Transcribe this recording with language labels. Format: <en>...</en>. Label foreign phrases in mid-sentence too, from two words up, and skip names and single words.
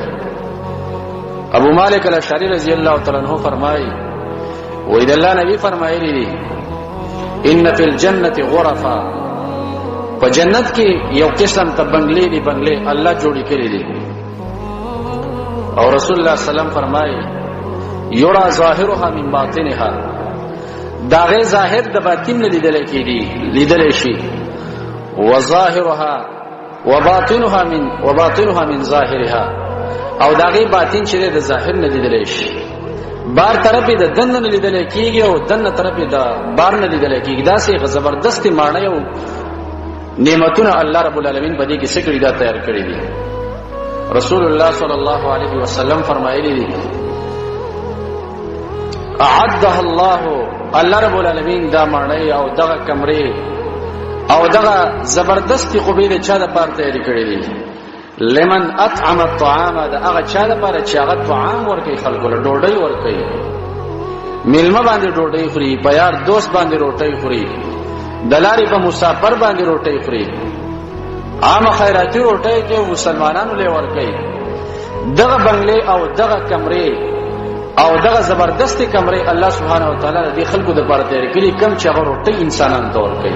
<ps>ابو مالک الاشعری</ps> <ar>رضی الله تعالی عنہ</ar> <ps>فرمایي وی الله نبی فرمایلی دي</ps> <ar>ان فی الجنه غرفا،</ar> <ps>په جنت کې یو قسم ته بنگلې دي، بنگلې الله جوړی کړی دي. او رسول الله</ps> <ar>صلی الله علیه وسلم</ar> <ps>فرمایي</ps> <ar>یرا ظاهرها من باطنها،</ar> <ps>داغه ظاهر د باطن نه لیدل کېږي، لیدل شي.</ps> <ar>وظاهرها وباطنها من ظاهرها،</ar> <ps>او داغه باطن چې د ظاهر نه لیدل شي. بار طرف د دن نه لیدل کېږي او دن طرف د بار نه لیدل کېږي. دا سه زبردست معنی او نعمتونه الله</ps> <ar>رب العالمین</ar> <ps>په دې کې څه کړی دا تیار کړی دي. رسول الله</ps> <ar>صلی الله علیه وسلم</ar> <ps>فرمایلی دي</ps> <ar>اعدها الله رب العالمین</ar> <ps>دا معنی او دغه کمرې او دغه زبردستی قبیله چا د پاره تیار کړی دي.</ps> <ar>لمن اطعم الطعام،</ar> <ps>دا هغه چا د پاره چې هغه طعام ورکړي، خلکو له ډوډۍ ورکړي، میلمه باندې ډوډۍ خوري، په یار دوست باندې روټۍ خوري، دلاري په مسافر باندې روټۍ خوري، عام خیراتی روټۍ کې مسلمانانو له ورکړي. دغه بنگلې او دغه کمرې او دغه زبردست کمرې الله</ps> <ar>سبحانه و تعالی</ar> <ps>دې خلکو د پاره تیار کړي، کم چې هغه روټۍ انسانانو ته ورکړي.</ps>